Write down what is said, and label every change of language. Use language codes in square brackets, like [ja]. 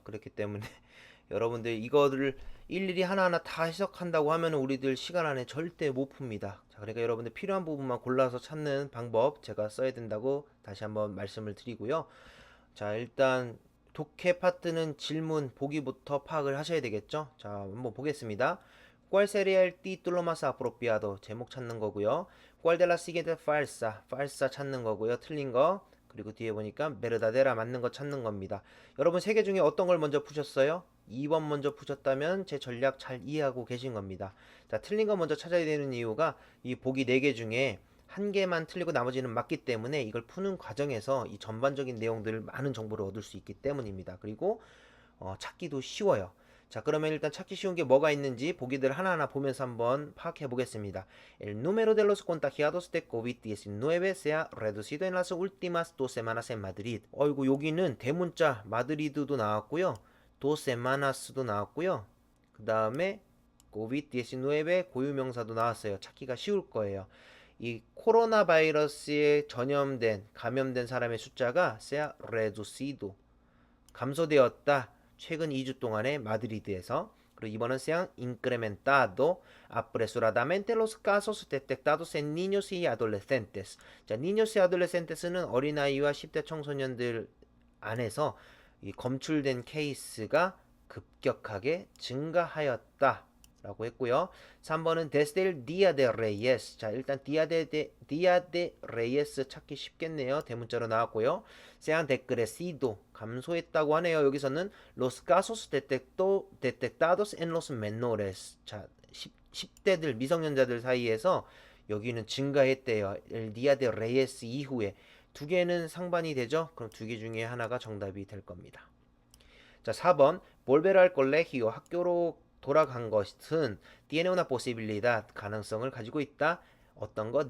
[ko] 그렇기 때문에 여러분들 이거를 일일이 하나하나 다 해석한다고 하면 우리들 시간 안에 절대 못 풉니다. 자, 그러니까 여러분들 필요한 부분만 골라서 찾는 방법 제가 써야 된다고 다시 한번 말씀을 드리고요. 자, 일단 독해 파트는 질문 보기부터 파악을 하셔야 되겠죠. 자, 한번 보겠습니다. [es] ¿Cuál sería el título más apropiado? [ko] 제목 찾는 거고요. [es] ¿Cuál de las siguientes falsa? [ko] falsa 찾는 거고요. 틀린 거. 그리고 뒤에 보니까 verdadera 맞는 거 찾는 겁니다. 여러분 3개 중에 어떤 걸 먼저 푸셨어요? 2번 먼저 푸셨다면 제 전략 잘 이해하고 계신 겁니다. 자, 틀린 거 먼저 찾아야 되는 이유가 이 보기 4개 중에 한 개만 틀리고 나머지는 맞기 때문에 이걸 푸는 과정에서 이 전반적인 내용들을 많은 정보를 얻을 수 있기 때문입니다. 그리고 찾기도 쉬워요. 자, 그러면 일단 찾기 쉬운 게 뭐가 있는지 보기들 하나하나 보면서 한번 파악해 보겠습니다. [es] El número de los contagiados de COVID-19 se ha reducido en las últimas 2 semanas en Madrid. [ko] 어이구, 여기는 대문자 마드리드도 나왔고요. [es] dos semanas [ko] 도 나왔고요. 그 다음에 COVID-19 고유명사도 나왔어요. 찾기가 쉬울 거예요. 이 코로나 바이러스에 전염된 감염된 사람의 숫자가 [es] se ha reducido [ko] 감소되었다. 최근 2주 동안에 마드리드에서. 그리고 이번은 [es] se han incrementado apresuradamente los casos detectados en niños y adolescentes. [ko] 자, [es] niños y adolescentes [ko] 는 어린아이와 10대 청소년들 안에서 이 검출된 케이스가 급격하게 증가하였다 라고 했고요. 3번은 [es] desde el día de Reyes. [ko] 자, 일단 día de Reyes 찾기 쉽겠네요. 대문자로 나왔고요. [es] se han decrecido [ko] 감소했다고 하네요. 여기서는 [es] los casos detectados en los menores. [ko] 자, 10대들 미성년자들 사이에서 여기는 증가했대요. el día de Reyes 이후에 두 개는 상반이 되죠. 그럼 두 개 중에 하나가 정답이 될 겁니다. 자, 4번 [es] volver al colegio [ko] 학교로 돌아간 것은 [es] tiene una posibilidad [ko] 가능성을 가지고 있다. 어떤 거?